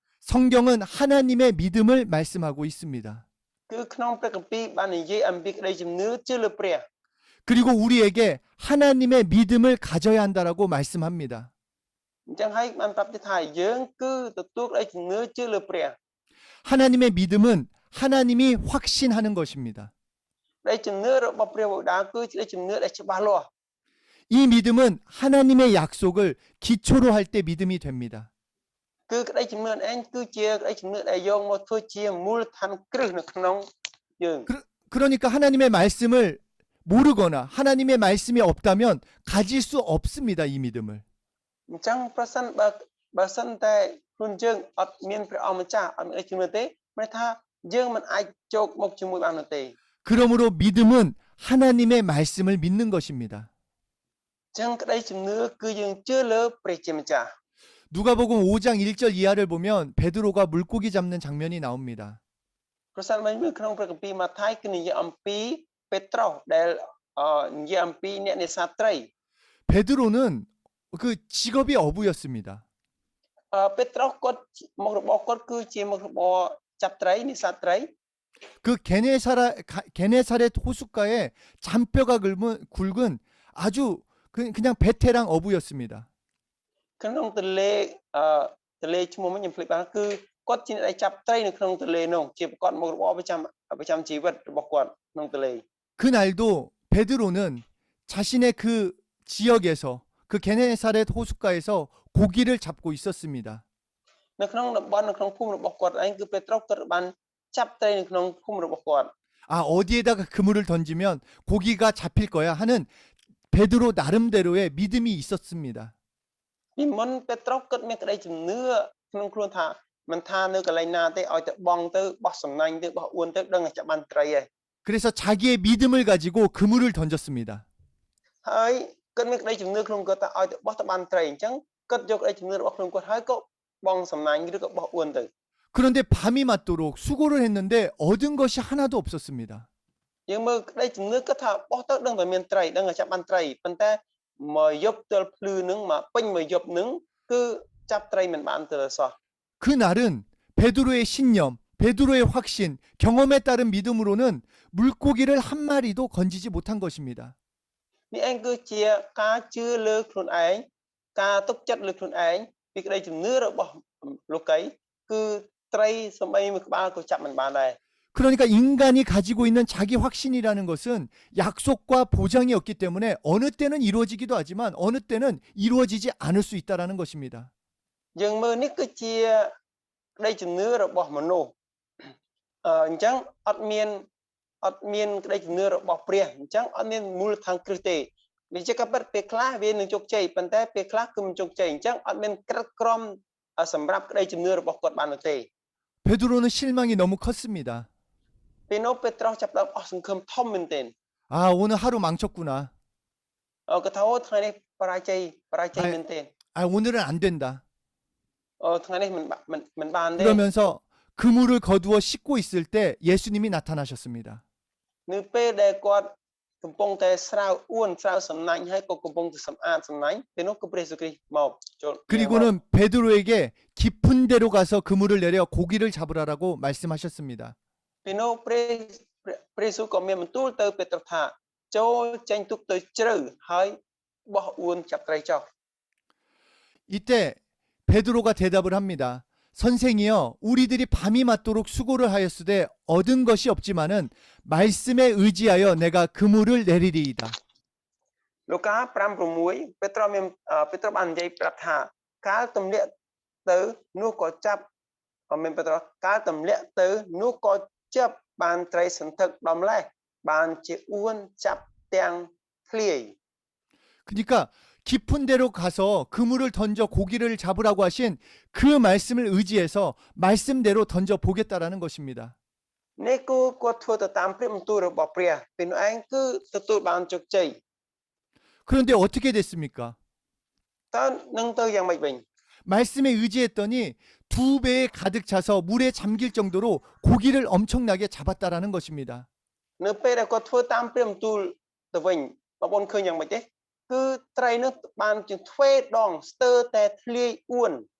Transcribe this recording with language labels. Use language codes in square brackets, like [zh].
[ko] 성경은 하나님의 믿음을 말씀하고 있습니다. [km] គឺក្នុងព្រះគម្ពីរបាននិយាយអំពីក្តីជំនឿជឿលើព្រះ [ko] 그리고 우리에게 하나님의 믿음을 가져야 한다라고 말씀합니다. [km] អញ្ចឹងហើយបានប្រាប់ថាយើងគឺទទួលក្តីជំនឿជឿលើព្រះ [ko] 하나님의 믿음은 하나님이 확신하는 것입니다. [km] ដែលជំនឿរបស់ព្រះបិតាគឺជាជំនឿដែលច្បាស់លាស់ [ko] 이 믿음은 하나님의 약속을 기초로 할 때 믿음이 됩니다. [km] គឺក្តីជំនឿឯងគឺជាក្តីជំនឿដែលយកមកធ្វើជាមូលដ្ឋានគ្រឹះនៅក្នុងយើង [ko] 그러니까 하나님의 말씀을 모르거나 하나님의 말씀이 없다면 가질 수 없습니다. 이 믿음을. [km] អញ្ចឹងបើសិនតែខ្លួនយើងអត់មានព្រះអង្គម្ចាស់អត់មានជំនឿទេមានថាយើងមិនអាចចូលមកជាមួយបាននោះទេ [ko] 그러므로 믿음은 하나님의 말씀을 믿는 것입니다. [km] អញ្ចឹងក្តីជំនឿគឺយើងជឿលើព្រះជាម្ចាស់ [ko] 누가복음 5장 1절 이하를 보면 베드로가 물고기 잡는 장면이 나옵니다. [km] ប្រសិនបើមើលក្នុងព្រះគម្ពីរម៉ាថាយគឺនិយាយអំពីពេត្រុសដែលនិយាយអំពីអ្នកនេសាទត្រី [ko] 베드로는 그 직업이 어부였습니다. [km] ពេត្រុសគាត់មុខរបរគាត់គឺជាមុខរបរចាប់ត្រីនេសាទត្រី [ko] 그 게네사렛 호숫가에 잔뼈가 굵은 아주 그냥 베테랑 어부였습니다. [km] ក្នុងទន្លេទន្លេឈ្មោះមិនខ្ញុំភ្លេចបានគឺគាត់ជាអ្នកដែលចាប់ត្រីនៅក្នុងទន្លេនោះជាគាត់មុខរបរប្រចាំជីវិតរបស់គាត់ក្នុងទន្លេ [ko] 그날도 베드로는 자신의 그 지역에서 그 게네사렛 호숫가에서 고기를 잡고 있었습니다. [km] នៅក្នុងតំបន់នៅក្នុងភូមិរបស់គាត់ឯងគឺពេត្រុសគាត់បានចាប់ត្រីនៅក្នុងភូមិរបស់គាត់ [ko] 아, 어디에다가 그물을 던지면 고기가 잡힐 거야 하는 베드로 나름대로의 믿음이 있었습니다. [km] ពីមុនពេត្រុសគាត់មានក្តីជំនឿក្នុងខ្លួនថាមិនថានៅកន្លែងណាទេឲ្យទៅបងទៅបោះសំណាញ់ទៅបោះអួនទៅដឹងតែចាប់បានត្រីឯង [ko] 그래서 자기의 믿음을 가지고 그물을 던졌습니다. [km] ហើយគាត់មានក្តីជំនឿក្នុងគាត់ថាឲ្យទៅបោះទៅបានត្រីអញ្ចឹងគាត់យកក្តីជំនឿរបស់ខ្លួនគាត់ហើយក៏បងសំណាញ់ឬក៏បោះអួនទៅ [ko] 그런데 밤이 맞도록 수고를 했는데 얻은 것이 하나도 없었습니다. [km] យើងមើលក្តីជំនឿគាត់ថាបោះទៅដឹងតែមានត្រីដឹងតែចាប់បានត្រីប៉ុន្តែមកយប់ទល់ភ្លឺនឹងមកពេញមកយប់នឹងគឺចាប់ត្រីមិនបានទៅសោះ [ko] 그날은 베드로의 신념, 베드로의 확신, 경험에 따른 믿음으로는 물고기를 한 마리도 건지지 못한 것입니다. [km] នេះឯងគឺជាការជឿលើខ្លួនឯងការទុកចិត្តលើខ្លួនឯងពីក្តីជំនឿរបស់លោកីគឺត្រីសំបីមួយក្បាលក៏ចាប់មិនបានដែរ [ko] 그러니까 인간이 가지고 있는 자기 확신이라는 것은 약속과 보장이 없기 때문에 어느 때는 이루어지기도 하지만 어느 때는 이루어지지 않을 수 있다라는 것입니다. [km] យើងមើលនេះគឺជាក្តីជំនឿរបស់មនុស្សអញ្ចឹងអត់មានក្តីជំនឿរបស់ព្រះអញ្ចឹងអត់មានមូលដ្ឋានគ្រឹះទេវាជាការពិតពេលខ្លះវានឹងជោគជ័យប៉ុន្តែពេលខ្លះគឺមិនជោគជ័យអញ្ចឹងអត់មានក្រឹតក្រមសម្រាប់ក្តីជំនឿរបស់គាត់បាននោះទេ [ko] 베드로는 실망이 너무 컸습니다. [km] ពេលនោះពេត្រុសចាប់ផ្ដើមអស់សង្ឃឹមធំមែនទែន [ko] 아, 오늘 하루 망쳤구나. [km] គាត់ថាអូថ្ងៃនេះបរាជ័យមែនទែន [ko] 아, 오늘은 안 된다. [km] ថ្ងៃនេះមិនបានទេ [ko] 그러면서 그물을 거두어 씻고 있을 때 예수님이 나타나셨습니다. [km] នៅពេលដែលគាត់កំពុងតែស្រាវអួនស្រាវសំណាញ់ហើយក៏កំពុងតែសម្អាតសំណាញ់ពេលនោះគឺព្រះយេស៊ូវគ្រីស្ទមកចូល [ko] 그리고는 베드로에게 깊은 데로 가서 그물을 내려 고기를 잡으라라고 말씀하셨습니다. [km] ពេលនោះព្រះយេស៊ូវក៏មានបន្ទូលទៅពេត្រុសថាចូលចេញទូកទៅជ្រៅហើយបោះអួនចាប់ត្រីចុះ [ko] 이때 베드로가 대답을 합니다. 선생이여, 우리들이 밤이 맞도록 수고를 하였으되 얻은 것이 없지만은 말씀에 의지하여 내가 그물을 내리리이다. [km] លោកកា5:6ពេត្រុសបាននិយាយប្រាប់ថាកាលទម្លាក់ទៅនោះក៏ចាប់មានពេត្រុសកាលទម្លាក់ទៅនោះក៏ចាប់បានត្រីសន្ធឹកដំលេះបានជាអួនចាប់ទាំងធ្លាយ [ko] 그러니까 깊은 데로 가서 그물을 던져 고기를 잡으라고 하신 그 말씀을 의지해서 말씀대로 던져 보겠다라는 것입니다. [km] នេះគឺគាត់ធ្វើទៅតាមព្រះបន្ទូលរបស់ព្រះពេលនោះឯងគឺទទួលបានជោគជ័យ [ko] 그런데 어떻게 됐습니까? [km] តើនឹងទៅយ៉ាងម៉េចវិញ [ko] 말씀에 의지했더니 2배에 가득 차서 물에 잠길 정도로 고기를 엄청나게 잡았다라는 것입니다. [km] នៅពេលដែលគាត់ធ្វើតាមព្រះបន្ទូលទៅវិញបងប្អូនឃើញយ៉ាងម៉េចទេគឺត្រីនោះបានជាទ្វេដងស្ទើរតែធ្លាយអួន